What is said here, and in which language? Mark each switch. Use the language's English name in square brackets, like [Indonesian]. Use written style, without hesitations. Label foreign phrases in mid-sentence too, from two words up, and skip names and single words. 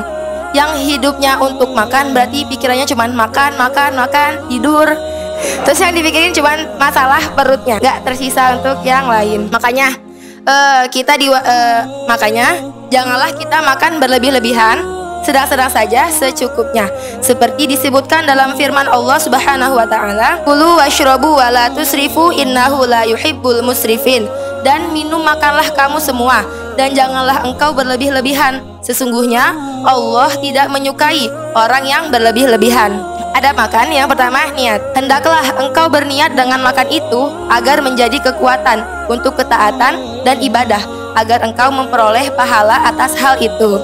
[Indonesian] Yang hidupnya untuk makan berarti pikirannya cuman makan, tidur. Terus yang dipikirin cuman masalah perutnya, nggak tersisa untuk yang lain. Makanya makanya janganlah kita makan berlebih-lebihan, sedang-sedang saja, secukupnya. Seperti disebutkan dalam firman Allah [Arabic] سبحانه وتعالى, "كلوا واشربوا ولا تسرفوا إنه لا يحب المسرفين." [Indonesian] Dan minum makanlah kamu semua, dan janganlah engkau berlebih-lebihan. Sesungguhnya Allah tidak menyukai orang yang berlebih-lebihan. Ada makan, yang pertama niat. Hendaklah engkau berniat dengan makan itu agar menjadi kekuatan untuk ketaatan dan ibadah, agar engkau memperoleh pahala atas hal itu.